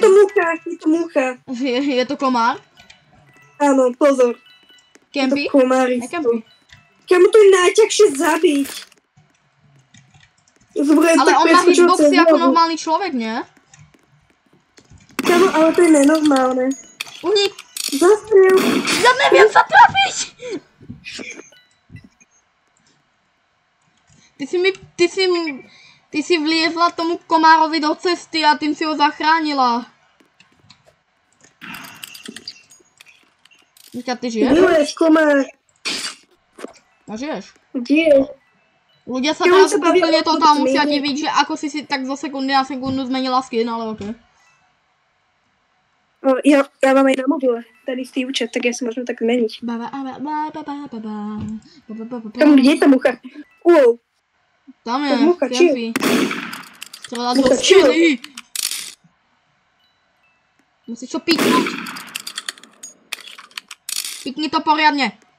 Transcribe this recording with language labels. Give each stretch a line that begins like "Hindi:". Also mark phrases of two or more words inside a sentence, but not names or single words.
Slovak: Je to mucha. Je to komár? Áno, pozor. Kempy? Je to komáristo. Nekempy. Kamu to je najťažšie zabiť.
Czech: Ale on má hitboxy jako normální člověk, ne?
Slovak: Kamu, ale to je nenormálne. Uhni. Zastrel. Ja neviem sa trafiť! Ty si vliezla tomu komárovi do cesty a tým si ho zachránila. Miťa, ty žiješ? Žiješ, komár. No žiješ. Žiješ. Ľudia sa teraz úplne totál musia diviť, že ako si tak zo sekundy na sekundu zmenila skin, ale okej.
Czech: Já mám i na mobile, tady v té účet, tak já si můžu tak změnit. Tam, kde je ta mucha? Wow. Tam je, Kempy. Střela do stěny. Musíš to píknout. Píkni to poriadně.